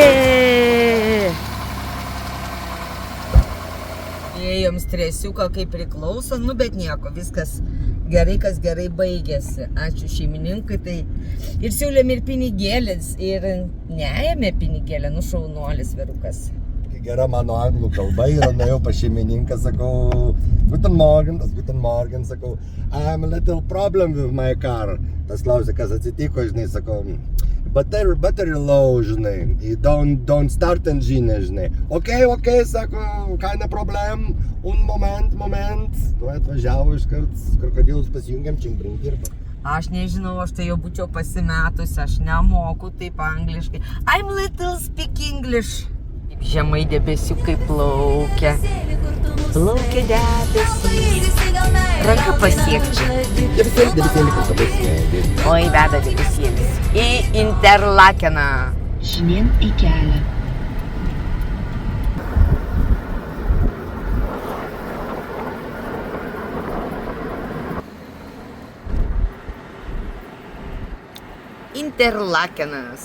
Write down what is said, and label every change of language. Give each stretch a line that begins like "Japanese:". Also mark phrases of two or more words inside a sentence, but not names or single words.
Lithuanian: Ėjom stresiuką kaip priklauso, bet nieko, viskas gerai, kas gerai baigėsi. Ačiū šeimininkui. Tai ir siūlėm ir pinigėlės, ir neėmė pinigėlę, šaunuolis vyrukas. Gera mano anglų kalba yra, nuėjau pas šeimininką, sakau,
German: Guten Morgen,
Lithuanian: sakau,
English: I have a little problem with my car.
Lithuanian: Tas klausė, kas atsitiko, žinai, sakau,
English: battery low, žinai, don't start engine,
Lithuanian: žinai. Okay, sako,
German: keine problem, un moment,
Lithuanian: tuo atvažiavo iškart, krokodilus pasijungiam, čimbring dirba. Aš nežinau, aš tai jau būčiau pasimetusi, aš nemoku taip angliškai.
English: I'm little speak English.
Lithuanian: Žemai debesiukai plaukia. Plaukia debesys. Ranka pasiekčiau. Debesėlį, kur pabaigsime. Oi, veda debesėlis. Į Interlakeną. Žemyn į kelią. Interlakenas.